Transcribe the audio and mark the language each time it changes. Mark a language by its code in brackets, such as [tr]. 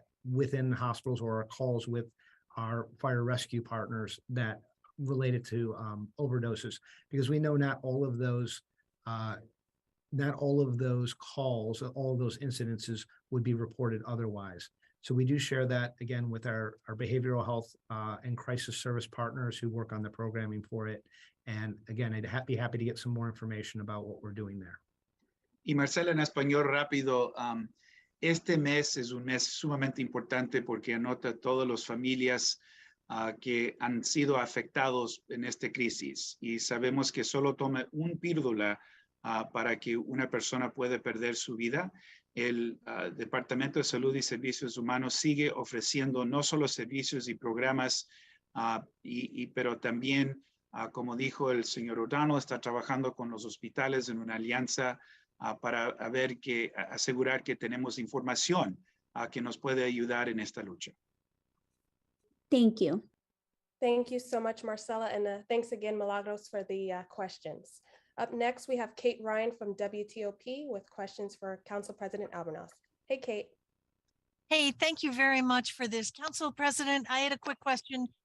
[en] within hospitals or calls with our fire rescue partners that related to overdoses, because we know not all of those calls, all of those incidences would be reported otherwise. So we do share that again with our behavioral health and crisis service partners who work on the programming for it. And again, I'd be happy to get some more information about what we're doing there. [es] Y Marcela, en español rápido, este mes es un mes sumamente importante porque anota todas las familias que han sido afectados en esta crisis. Y sabemos que solo toma un píldora para que una persona pueda perder su vida. El Departamento de Salud y Servicios Humanos sigue ofreciendo no solo servicios y programas, pero también, como dijo el señor O'Donnell, está trabajando con los hospitales en una alianza para asegurar que tenemos información que nos puede ayudar en esta lucha. [en] Thank you. Thank you so much, Marcela, and thanks again, Milagros, for the questions. Up next, we have Kate Ryan from WTOP with questions for Council President Albornoz. Hey, Kate. Hey, thank you very much for this. Council President, I had a quick question.